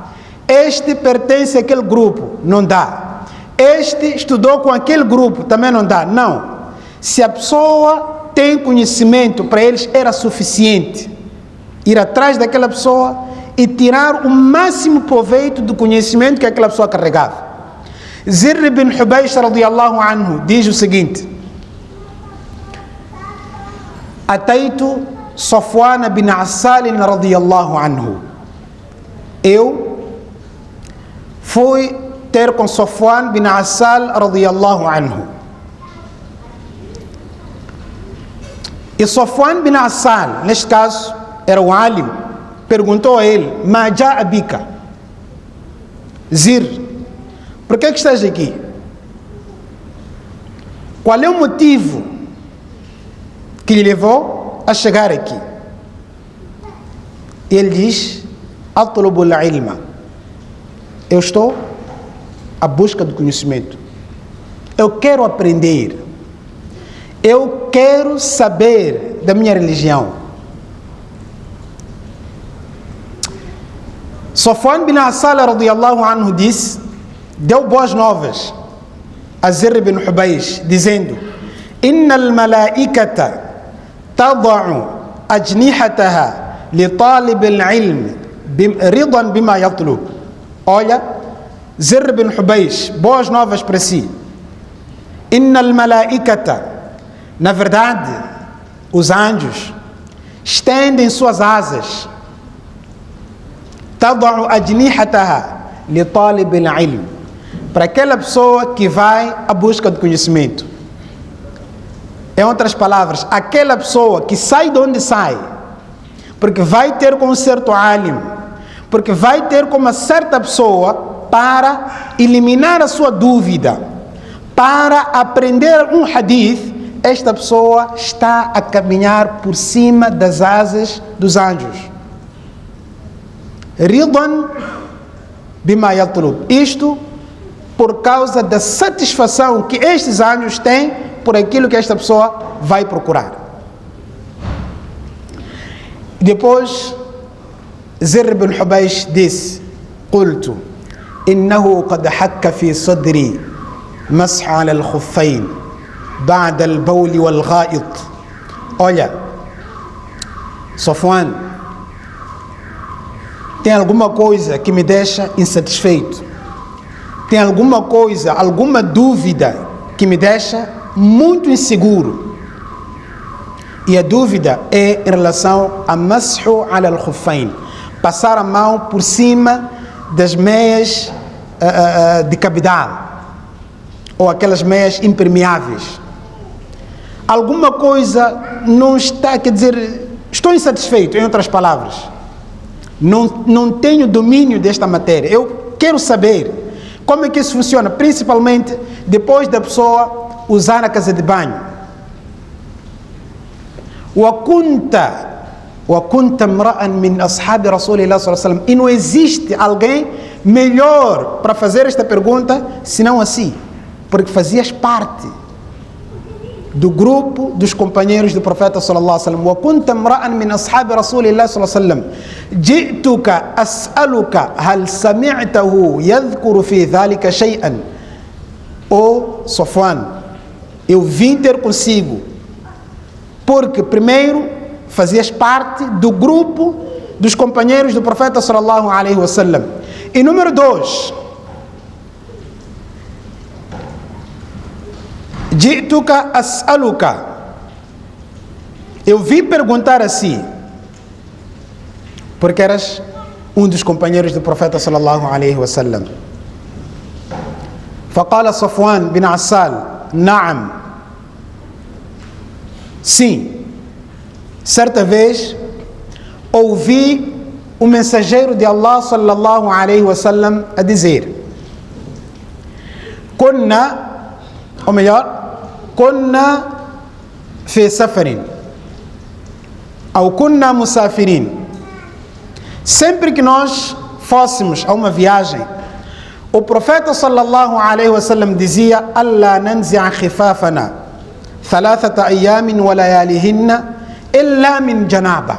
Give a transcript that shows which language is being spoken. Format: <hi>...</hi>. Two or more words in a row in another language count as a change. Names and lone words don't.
<pt>Este pertence àquele grupo, não dá. Este estudou com aquele grupo, também não dá. Não. Se a pessoa tem conhecimento, para eles era suficiente ir atrás daquela pessoa e tirar o máximo proveito do conhecimento que aquela pessoa carregava. Zirr ibn Hubaysh</pt> <ar>رضي الله عنه</ar> <pt>diz o seguinte:</pt> <ar>أتيت صفوان بن عسال رضي الله عنه.</ar> <pt>Eu fui ter com Safwan bin Assal</pt> <ar>رضي الله عنه.</ar> <pt>E Safwan bin Assal, neste caso, era o alim, perguntou a ele:</pt> <ar>ما جاء بك?</ar> <pt>Zir, por que estás aqui? Qual é o motivo que lhe levou a chegar aqui? Ele diz:</pt> <ar>أطلب العلم.</ar> <pt>Eu estou à busca do conhecimento. Eu quero aprender. Eu quero saber da minha religião. Safwan bin Assal</pt> <ar>رضي الله عنه</ar> <pt>deu boas novas a Zirr ibn Hubaysh, dizendo:</pt> <ar>إن الملائكة تضع أجنحتها لطالب العلم رضا بما يطلب.</ar> <pt>Olha, Zirr ibn Hubaysh, boas novas para si.</pt> <ar>إن الملائكة,</ar> <pt>na verdade, os anjos estendem suas asas,</pt> <ar>تضع أجنحتها لطالب العلم,</ar> <pt>para aquela pessoa que vai à busca do conhecimento. Em outras palavras, aquela pessoa que sai de onde sai, porque vai ter com um certo alim, porque vai ter com uma certa pessoa para eliminar a sua dúvida, para aprender um hadith, esta pessoa está a caminhar por cima das asas dos anjos.</pt> <ar>رضا بما يطلب.</ar> <pt>Isto por causa da satisfação que estes anjos têm por aquilo que esta pessoa vai procurar. Depois, Zirr ibn Hubaysh disse:</pt> <ar>قلت إنه قد حك في صدري المسح على الخفين بعد البول والغائط.</ar> <pt>Olha, Safwan, tem alguma coisa que me deixa insatisfeito. Tem alguma coisa, alguma dúvida que me deixa muito inseguro. E a dúvida é em relação a</pt> <ar>المسح على الخفين,</ar> <pt>passar a mão por cima das meias de cabedal, ou aquelas meias impermeáveis. Alguma coisa não está, quer dizer, estou insatisfeito, em outras palavras. Não tenho domínio desta matéria. Eu quero saber como é que isso funciona, principalmente depois da pessoa usar a casa de banho.</pt> <ar>وَكُنْتَ امْرَأً مِنْ أَصْحَابِ رَسُولِ اللَّهِ صلى الله عليه وسلم.</ar> <pt>E não existe alguém melhor para fazer esta pergunta senão assim, porque fazias parte do grupo dos companheiros do profeta</pt> <ar>صلى الله عليه وسلم. وكنت امرأ من أصحاب رسول الله صلى الله عليه وسلم. جئتك أسألك هل سمعته يذكر في ذلك شيئا.</ar> <pt>O Safwan, eu vim ter consigo porque primeiro fazias parte do grupo dos companheiros do profeta</pt> <ar>صلى الله عليه وسلم.</ar> <pt>E número 2,</pt> <ar>جئتك أسألك,</ar> <pt>eu vim perguntar a si, porque eras um dos companheiros do profeta</pt> <ar>صلى الله عليه وسلم. فقال صفوان بن عسال، نعم,</ar> <pt>sim. Certa vez ouvi o mensageiro de Allah</pt> <ar>صلى الله عليه وسلم</ar> <pt>a dizer: kunna, ou melhor,</pt> <ar>كنا في سفر ou كنا مسافرين.</ar> <pt>Sempre que nós fôssemos a uma viagem, o profeta</pt> <ar>صلى الله عليه وسلم</ar> <pt>dizia:</pt> <ar>ألا ننزع خفافنا ثلاثة أيام ولياليهن إلا من جنابة.</ar>